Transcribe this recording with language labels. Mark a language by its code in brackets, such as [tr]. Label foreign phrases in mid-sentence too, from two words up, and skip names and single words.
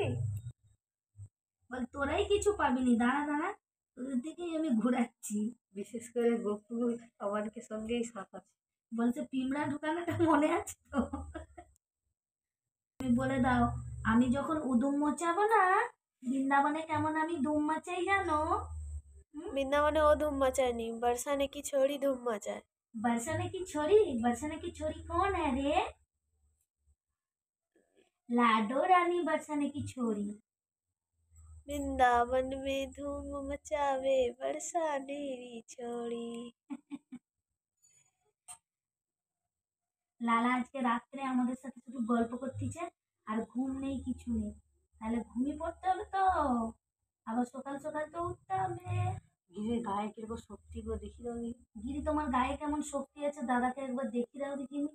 [bn] বল তোরাই কিছু পাবিনি, দাঁড়া দাঁড়া, তোদের দিকেই আমি ঘুরাচ্ছি। বিশেষ করে গোপুর আমারকে সঙ্গেই সাথ আছে। বলছে পিমড়া ঢুকানোটা মনে আছে তো? তুমি বলে দাও, আমি যখন উদুম মচাবো না বৃন্দাবনে, কেমন আমি ধুম মাচাই জানো? [hi] বৃন্দাবনে ও धूम मचाएनी, बरसाने की छोड़ी धूम मचाए। बरसाने की छोरी, बरसाने की छोरी कौन है रे? लाडो रानी बरसाने की छोरी। वृंदावन में धूम मचावे बरसाने री छोड़ी। [bn] লালা আজকে রাত্রে আমাদের সাথে শুধু গল্প করতেছে, আর ঘুম নেই, কিছু নেই। তাহলে ঘুমিয়ে পড়তে হবে তো, আবার সকাল সকাল তো উঠতে হবে। গিরির গায়ে কিরকম শক্তি গো, দেখি দাও। গিরি, তোমার গায়ে কেমন শক্তি আছে দাদাকে একবার দেখি দাও দেখিনি।